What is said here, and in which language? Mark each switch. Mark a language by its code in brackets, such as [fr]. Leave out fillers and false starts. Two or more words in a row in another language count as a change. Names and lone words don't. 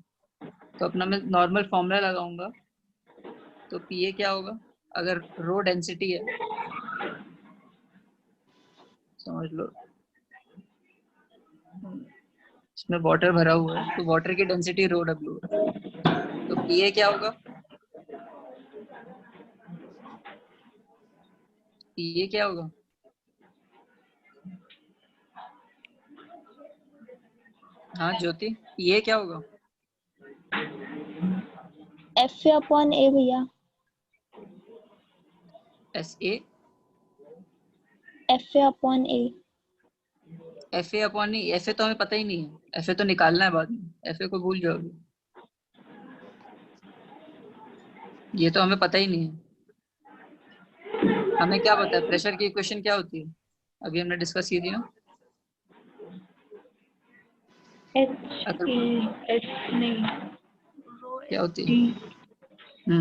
[hi] तो अपना मैं [en] normal formula [hi] लगाऊंगा। तो PA क्या होगा, अगर [en] rho density [hi] है, समझ लो इसमें वाटर भरा हुआ है, तो वाटर की डेंसिटी रो W है। तो PA क्या होगा, PA क्या होगा, हाँ ज्योति, PA क्या होगा? FA/A भैया। SA FA/A। FA/E, FA तो हमें पता ही नहीं है, FA तो निकालना है बाद में, FA को भूल जाओगे, ये तो हमें पता ही नहीं है। हमें क्या पता है प्रेशर की इक्वेशन क्या होती है, अभी हमने डिस्कस की थी ना। क्या होती है?